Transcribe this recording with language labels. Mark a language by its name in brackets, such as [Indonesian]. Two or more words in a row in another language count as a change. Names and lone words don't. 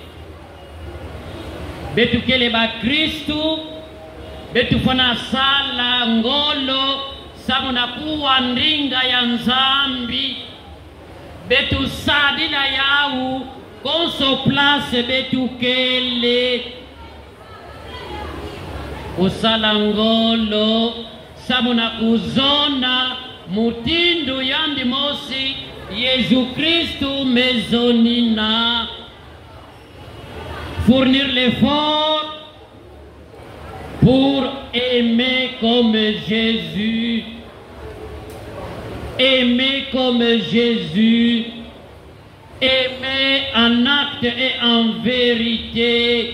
[Kituba (Democratic Republic of Congo)] betu kele ba Kristu, betu fana sala ngolo, samu na kuwa ndinga ya nzambi, betu sadila yau, konso place betu kele, usalangolo samuna kuzona mutindu yandi mosi Yesu Christu mezonina. [French] Fournir l'effort pour aimer comme Jésus. Aimer comme Jésus. Aimer en acte et en vérité.